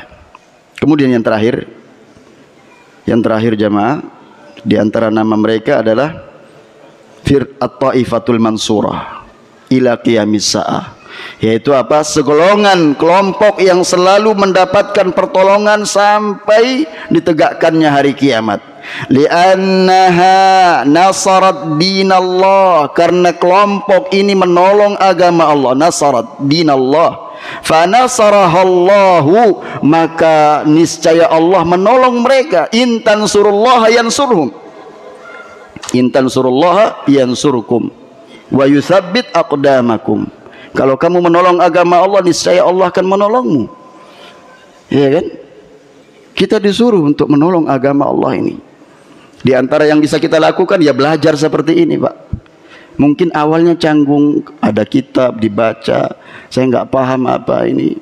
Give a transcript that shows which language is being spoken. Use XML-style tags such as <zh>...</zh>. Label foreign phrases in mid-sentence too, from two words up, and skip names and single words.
<id>Kemudian yang terakhir jamaah, di antara nama mereka adalah</id> <ar>الطائفة المنصورة إلى قيام الساعة,</ar> <id>yaitu apa? Segolongan kelompok yang selalu mendapatkan pertolongan sampai ditegakkannya hari kiamat.</id> <ar>لأنها نصرت دين الله,</ar> <id>karena kelompok ini menolong agama Allah.</id> <ar>نصرت دين الله، فنصره الله,</ar> <id>maka niscaya Allah menolong mereka.</id> <ar>إن تنصروا الله ينصرهم، إن تنصروا الله ينصركم ويثبت أقدامكم.</ar> <id>Kalau kamu menolong agama Allah, niscaya Allah akan menolongmu. Ya kan? Kita disuruh untuk menolong agama Allah ini. Di antara yang bisa kita lakukan ya belajar seperti ini, Pak. Mungkin awalnya canggung, ada kitab dibaca, saya nggak paham apa ini.</id>